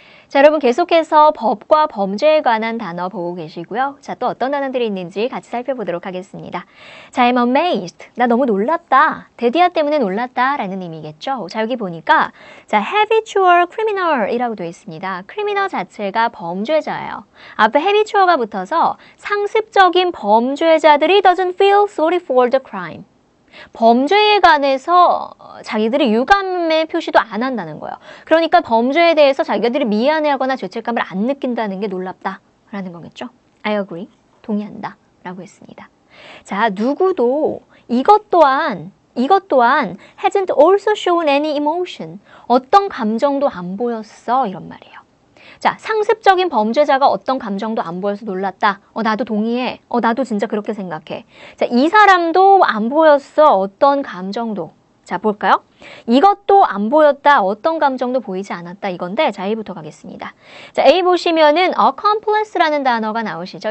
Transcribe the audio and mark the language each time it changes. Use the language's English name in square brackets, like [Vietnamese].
[Korean] 자, 여러분 계속해서 법과 범죄에 관한 단어 보고 계시고요. 자, 또 어떤 단어들이 있는지 같이 살펴보도록 하겠습니다. 자, [English] I'm amazed. [Korean] 나 너무 놀랐다. 데디아 때문에 놀랐다 라는 의미겠죠. 자, 여기 보니까 자, habitual criminal 이라고 되어 있습니다. criminal 자체가 범죄자예요. 앞에 habitual가 붙어서 상습적인 범죄자들이 [English] doesn't feel sorry for the crime. [Korean] 범죄에 관해서 자기들이 유감의 표시도 안 한다는 거예요. 그러니까 범죄에 대해서 자기들이 미안해하거나 죄책감을 안 느낀다는 게 놀랍다라는 거겠죠. [English] I agree. [Korean] 동의한다. 라고 했습니다. 자, 누구도 이것 또한 [English] hasn't also shown any emotion. [Korean] 어떤 감정도 안 보였어. 이런 말이에요. 자, 상습적인 범죄자가 어떤 감정도 안 보여서 놀랐다. 나도 동의해. 나도 진짜 그렇게 생각해. 자, 이 사람도 안 보였어. 어떤 감정도. 자, 볼까요? 이것도 안 보였다. 어떤 감정도 보이지 않았다. 이건데, 자, A부터 가겠습니다. 자, A 보시면은 accomplice라는 단어가 나오시죠?